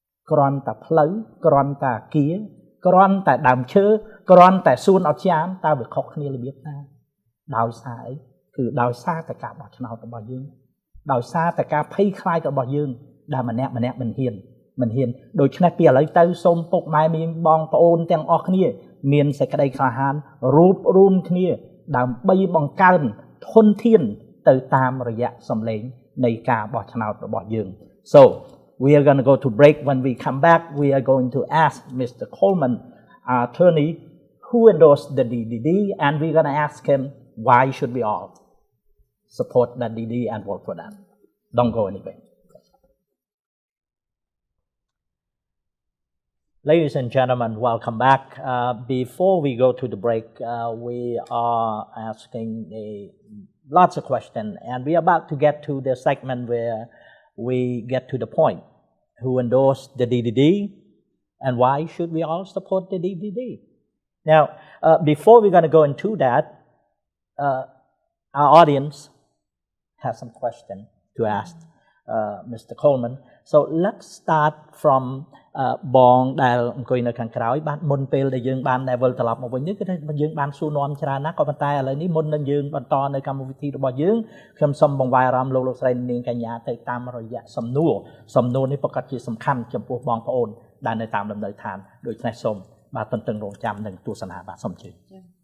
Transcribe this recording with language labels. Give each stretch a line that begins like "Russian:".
Khmer: គ្រាន់តែផ្លូវគ្រាន់តែអគារគ្រាន់តែដើមឈើគ្រាន់តែសួនអត់ចានតើវាខុសគ្នារបៀបណាដោយសារអីគឺដោយសារតែការបោះឆ្នោតរបស់យើងដោយសារតែការភ័យខ្លាចរបស់យើងដែលម្នាក់មិនហ៊ានដូច្នេះពីឥឡូវទៅសូមពុកម៉ែមីងបងប្អូនទាំងអស់គ្នា មានសេចក្តីក្លាហានរួបរួមគ្នាដើម្បីបង្កើនធនធានទៅតាមរយៈសម្លេងនៃការបោះឆ្នោតរបស់យើង
English: So we are going to go to break. When we come back, we are going to ask Mr. Coleman, our attorney, who endorsed the DDD, and we're going to ask him why should we all support the DDD and vote for that. Don't go anywhere. Ladies and gentlemen, welcome back. Before we go to the break, we are asking lots of questions, and we are about to get to the segment where we get to the point. Who endorsed the DDD, and why should we all support the DDD? Now, before we're going to go into that, our audience has some questions to ask Mr. Coleman. So let's start from
Khmer: បងដែលអង្គុយនៅខាងក្រោយបាទមុនពេលដែលយើងបាន level ត្រឡប់មកវិញនេះគឺយើងបានសួរនាំច្រើនណាស់ក៏ប៉ុន្តែឥឡូវនេះមុននឹងយើងបន្តនៅកម្មវិធីរបស់យើងខ្ញុំសូមបង្វែរអារម្មណ៍លោកស្រីនាងកញ្ញាទៅតាមរយៈសំណួរនេះប្រកាសជាសំខាន់ចំពោះបងប្អូនដែលនៅតាមលំនៅឋានដូច្នេះសូមបាទទន្ទឹងរង់ចាំនឹងទស្សនាបាទសូមជឿ